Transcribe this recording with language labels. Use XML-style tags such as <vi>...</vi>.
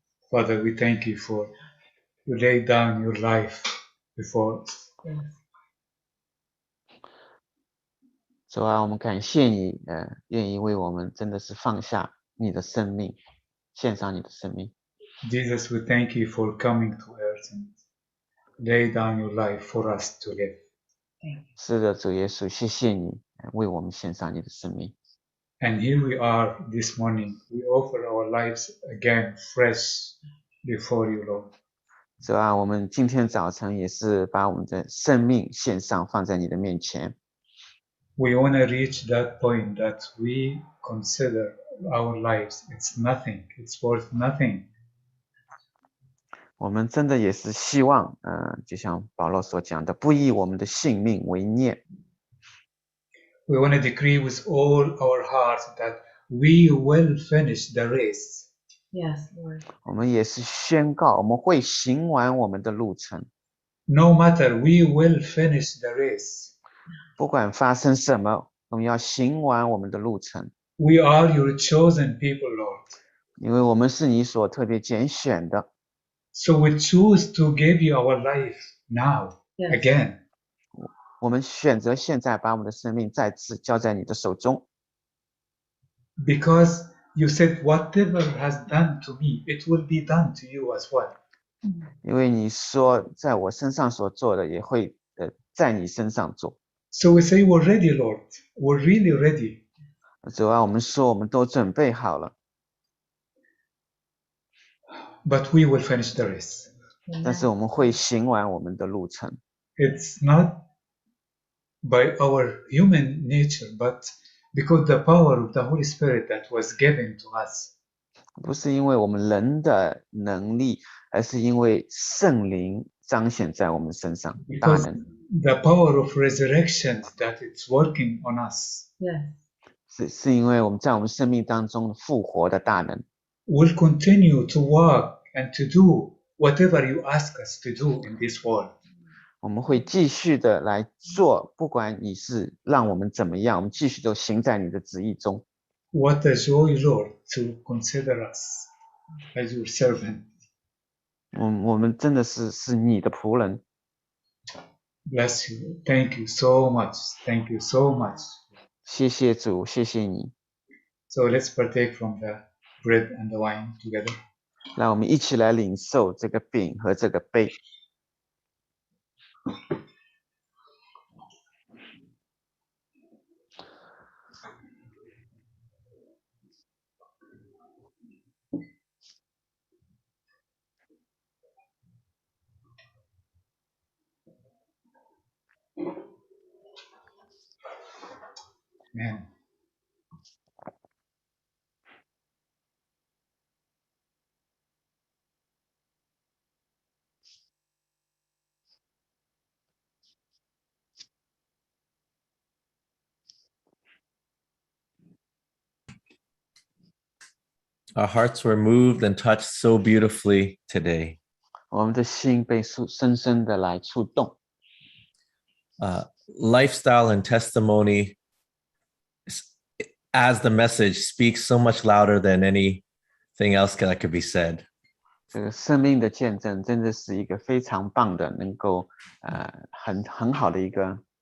<en>Father, we thank you for you laid down your life before us. Yes.</en> <zh>主啊，我们感谢你，愿意为我们真的是放下你的生命，献上你的生命。</zh> <en>Jesus, we thank you for coming to earth and lay down your life for us to live.</en> <zh>是的，主耶稣，谢谢你为我们献上你的生命。</zh> <en>And here we are this morning. We offer our lives again fresh before you, Lord.</en> <zh>主啊，我们今天早晨也是把我们的生命献上，放在你的面前。</zh> <en>We want to reach that point that we consider our lives, it's nothing, it's worth nothing.</en> <zh>我们真的也是希望，就像保罗所讲的，不以我们的性命为念。</zh> <en>We want to decree with all our hearts that we will finish the race. Yes, Lord.</en> <zh>我们也是宣告，我们会行完我们的路程，</zh> <en>No matter, we will finish the race.</en> <zh>不管发生什么，我们要行完我们的路程，</zh> <en>We are your chosen people, Lord.</en> <zh>因为我们是你所特别拣选的。</zh> <en>So we choose to give you our life now, Yes. again.</en> <zh>我们选择现在把我们的生命再次交在你的手中，</zh> <en>Because you said, whatever has done to me, it will be done to you as well.</en> <zh>因为你说在我身上所做的，也会在你身上做。</zh> <en>So we say, we're ready, Lord. We're really ready.</en> <zh>主啊，我们说我们都准备好了，</zh> <en>But we will finish the race.</en> <zh>但是我们会行完我们的路程。</zh> <en>It's not by our human nature, but because the power of the Holy Spirit that was given to us.</en> <zh>不是因为我们人的能力，而是因为圣灵彰显在我们身上大</zh> <en>Because</en> <zh>能，</zh> <en>the power of resurrection that it's working on us Yes.</en> <zh>是因为我们在我们生命当中复活的大能，</zh> <en>will continue to walk and to do whatever you ask us to do in this world.</en> <zh>我们会继续的来做，不管你是让我们怎么样，我们继续都行在你的旨意中。</zh> <en>What a joy, Lord, to consider us as your servant.</en> <zh>我们真的是你的仆人，</zh> <en>Bless you. Thank you so much. Thank you so much.</en> <zh>谢谢主，谢谢你。</zh> <en>So let's partake from the bread and the wine together.</en> <zh>让我们一起来领受这个饼和这个杯。</zh> <en>Amen. Our hearts were moved and touched so beautifully today.</en> <zh>我们的心被深深的来触动。</zh> <en>Lifestyle and testimony, as the message, speaks so much louder than anything else that could be said.</en> <zh>这个生命的见证真的是一个非常棒的，能够很好的一个。</zh>